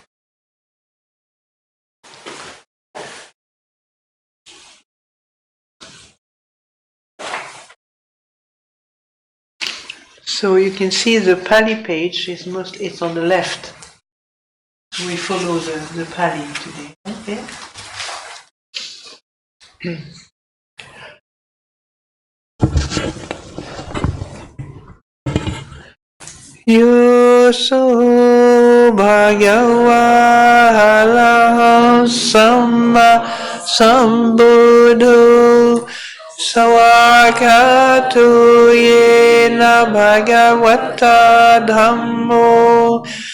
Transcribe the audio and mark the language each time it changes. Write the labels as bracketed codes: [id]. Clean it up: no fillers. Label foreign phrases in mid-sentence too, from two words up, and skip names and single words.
[en] So you can see the Pali page it's on the left. We follow the Pali today. Okay. [pi] Yoso bhagava araham samma sambuddho sawakatu yena bhagavata dhammo